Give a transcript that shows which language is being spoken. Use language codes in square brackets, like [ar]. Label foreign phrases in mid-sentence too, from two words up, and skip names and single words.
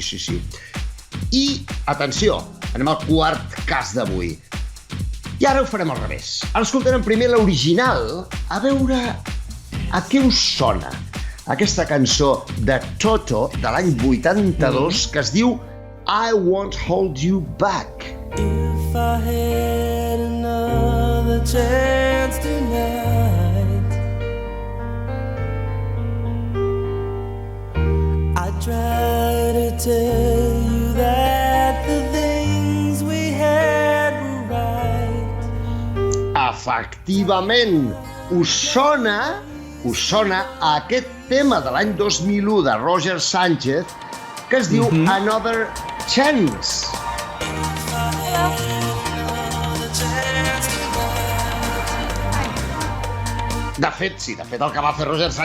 [ca] I, atenció, anem al quart cas d'avui. I ara ho farem al revés. Ara escoltarem primer l'original, a veure a què us sona aquesta cançó de Toto de l'any 82 que es diu I Won't Hold You Back. [en] If I had another chance tonight, I'd try to tell you that the things we had were right. [ca] Efectivament, us sona aquest tema de l'any 2001 de Roger Sánchez que es diu Another Chance. De fet, el que va fer Roger Sánchez...